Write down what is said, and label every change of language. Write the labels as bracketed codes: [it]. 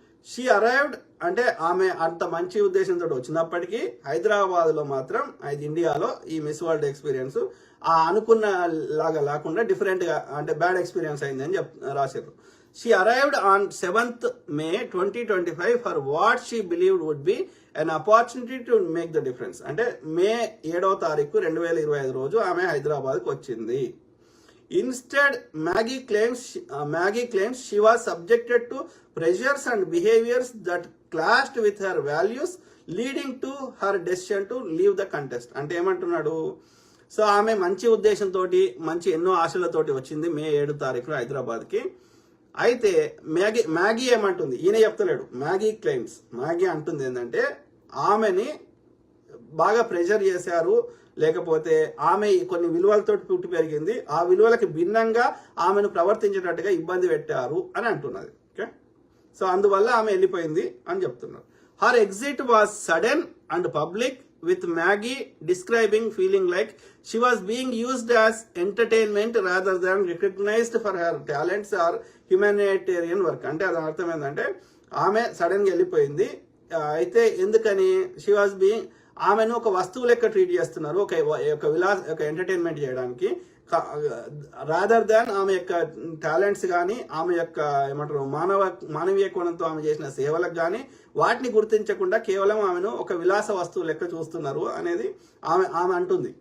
[en] she arrived [te] అంటే ఆమె అంత మంచి ఉద్దేశంతో వచ్చినప్పటికీ హైదరాబాద్ లో మాత్రం ఇండియాలో ఈ మిస్ వరల్డ్ ఎక్స్పీరియన్స్ ఆ అనుకున్న లాగా లేకుండా డిఫరెంట్ గా అంటే బ్యాడ్ ఎక్స్పీరియన్స్ అయింది అని రాశారు. [en] She arrived on 7th May 2025 for what she believed would be an opportunity to make the difference. [te] అంటే మే 7వ తారీఖు 2025 రోజు ఆమె హైదరాబాద్కి వచ్చింది. [en] Instead, Maggie claims she was subjected to pressures and behaviors that clashed with her values, leading to her decision to leave the contest. [te] అంటే ఏమంటున్నాడు, so ఆమె మంచి ఉద్దేశంతో మంచి ఎన్నో ఆశలతోటి వచ్చింది మే 7వ తారీఖు హైదరాబాద్కి. అయితే మ్యాగీ ఏమంటుంది, ఈయన చెప్తలేడు, మ్యాగీ అంటుంది ఏంటంటే ఆమెని బాగా ప్రెషర్ చేశారు, లేకపోతే ఆమె కొన్ని విలువలతో పుట్టి పెరిగింది, ఆ విలువలకి భిన్నంగా ఆమెను ప్రవర్తించేటట్టుగా ఇబ్బంది పెట్టారు అని అంటున్నది. ఓకే, సో అందువల్ల ఆమె వెళ్ళిపోయింది అని చెప్తున్నారు. [en] Her exit was sudden and public with Maggie describing feeling like she was being used as entertainment rather than recognized for her talents or humanitarian work. [te] అంటే అది అర్థం ఏంటంటే ఆమె సడన్ గా వెళ్ళిపోయింది. అయితే ఎందుకని [en] she was being, [te] ఆమెను ఒక వస్తువు లెక్క ట్రీట్ చేస్తున్నారు, ఒక ఎంటర్టైన్మెంట్ చేయడానికి, రాదర్ దాన్ ఆమె యొక్క టాలెంట్స్ కానీ ఆమె యొక్క ఏమంటారు మానవీయ కోణంతో ఆమె చేసిన సేవలకు కానీ వాటిని గుర్తించకుండా కేవలం ఆమెను ఒక విలాస వస్తువు లెక్క చూస్తున్నారు అనేది ఆమె అంటుంది.